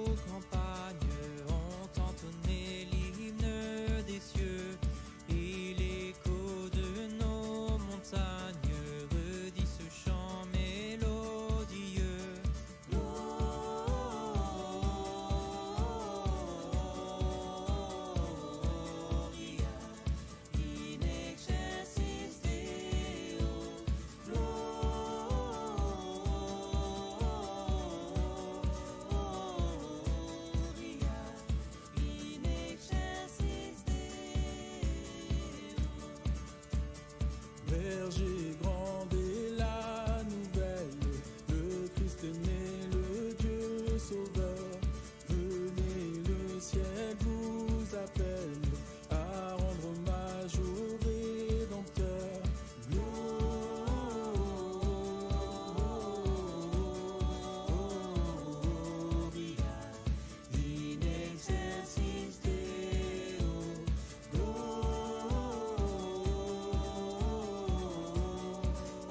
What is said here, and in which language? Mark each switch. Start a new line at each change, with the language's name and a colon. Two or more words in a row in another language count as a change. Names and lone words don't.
French: campagnes ont entonné l'hymne des cieux, et l'écho de nos montagnes redit ce chant mélodieux.
Latin: Gloria in excelsis Deo, Gloria in excelsis Deo.
French: Berger grand est la nouvelle, le Christ est né, le Dieu sauveur. Venez, le ciel vous appelle à rendre hommage au Rédempteur.
Latin: Gloria in excelsis Deo, Gloria